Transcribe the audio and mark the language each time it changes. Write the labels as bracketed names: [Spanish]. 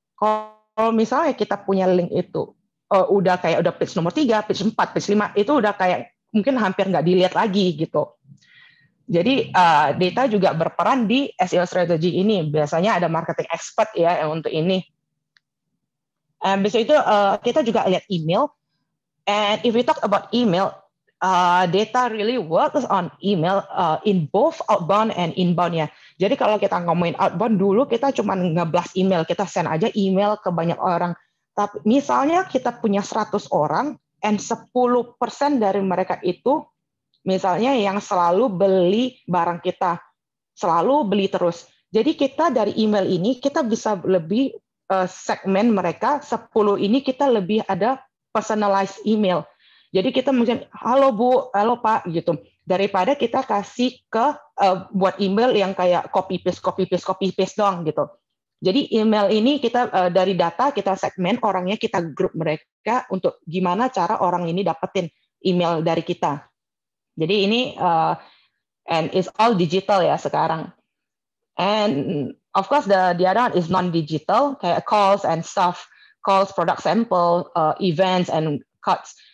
[Indonesian] Kalau misalnya kita punya link itu udah page nomor 3, page 4, page 5, itu udah kayak mungkin hampir nggak dilihat lagi gitu. Jadi data juga berperan di SEO strategy ini. Biasanya ada marketing expert ya untuk ini. Habis itu kita juga lihat email. [English] And if we talk about email, data really works on email in both outbound and inbound ya. [Indonesian] Jadi kalau kita ngomongin outbound dulu, kita cuma nge-blast email, kita send aja email ke banyak orang. Tapi misalnya kita punya 100 orang, and 10% dari mereka itu misalnya yang selalu beli barang kita, selalu beli terus. Jadi kita dari email ini, kita bisa lebih segmen mereka, 10 ini kita lebih ada personalized email. Jadi kita mungkin halo Bu, halo Pak gitu. Daripada kita kasih ke buat email yang kayak copy paste doang gitu. Jadi email ini kita dari data kita segmen orangnya, kita grup mereka untuk gimana cara orang ini dapetin email dari kita. Jadi ini [English] and it's all digital [Indonesian] ya sekarang. [English] And of course the other one is non-digital [Indonesian] kayak [English] calls and stuff. Calls, product sample, events, and cards.